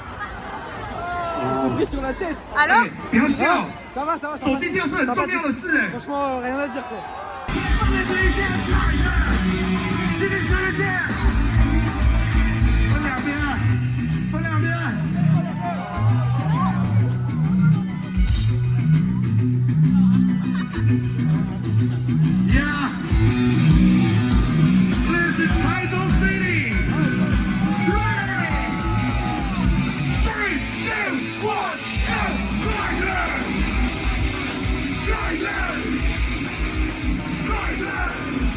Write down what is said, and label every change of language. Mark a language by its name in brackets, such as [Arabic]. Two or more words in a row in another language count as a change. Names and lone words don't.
[French] Pris sur la tête. Alors [Chinese] 不要笑， [French] Ça va, ça va. [Chinese] 手机掉是很重要的事哎。 [French] Franchement, rien à dire quoi. [Chinese] 分两边，分两边。 [English] Yeah, this is Taichung City. Ready? 3, 2, 1, go! Rising! Rising! Rising!